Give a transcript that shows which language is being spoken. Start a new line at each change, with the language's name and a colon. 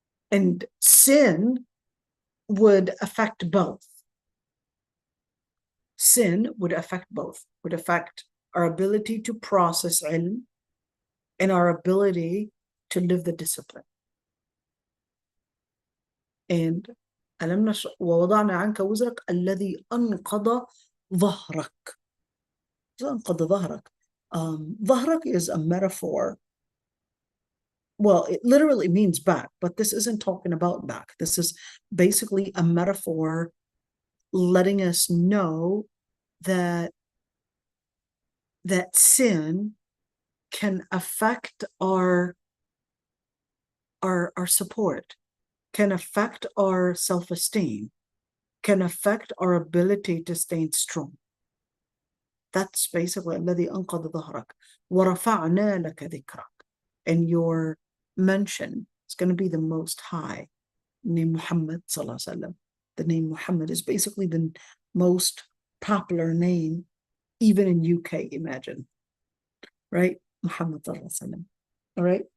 English: And sin would affect both. Sin would affect both, would affect our ability to process ilm and our ability to live the discipline.
Arabic: And ألم نشرح ووضعنا عنك وزرك الذي أنقض ظهرك. أنقض ظهرك.
English: ظهرك is a metaphor. Well, it literally means back, but this isn't talking about back. This is basically a metaphor letting us know that sin can affect our support, can affect our self-esteem, can affect our ability to stay strong. That's basically
Arabic: الذي أنقض ظهرك ورفعنا لك ذكرك.
English: And your mention is going to be the Most High. Name Muhammad sallallahu alaihi wasallam. The name Muhammad is basically the most popular name, even in UK. Imagine, right? Muhammad sallallahu alaihi wasallam. All right.